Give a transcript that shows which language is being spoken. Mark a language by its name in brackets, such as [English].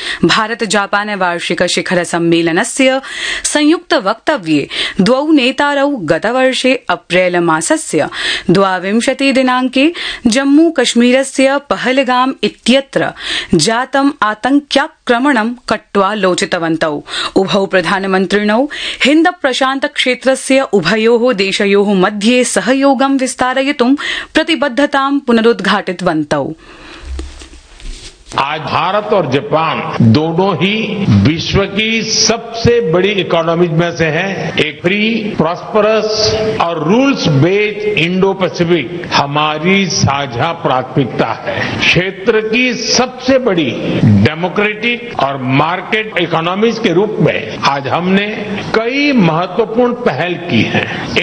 [Sanskrit] Bharata Japan वार्षिक शिखर सम्मेलनस्य संयुक्त वक्तव्ये द्वौ नेतारौ गतवर्षे अप्रैल मासस्य 22 दिनांके जम्मू कश्मीरस्य पहलगाम इत्यत्र जातम् आतंक्याक्रमणं कट्वा लोचितवन्तौ। उभौ प्रधानमन्त्रिणौ हिन्द प्रशान्त क्षेत्रस्य उभयोः देशयोः मध्ये सहयोगं विस्तारयितुं प्रतिबद्धतां पुनरुद्घाटितवन्तौ। [Hindi] आज भारत और जापान दोनों ही विश्व की सबसे बड़ी इकोनॉमीज में से हैं। एक फ्री प्रॉस्परस और रूल्स बेस्ड इंडो पैसिफिक हमारी साझा प्राथमिकता है। क्षेत्र की सबसे बड़ी डेमोक्रेटिक और मार्केट इकोनॉमीज के रूप में आज हमने कई महत्वपूर्ण पहल की हैं।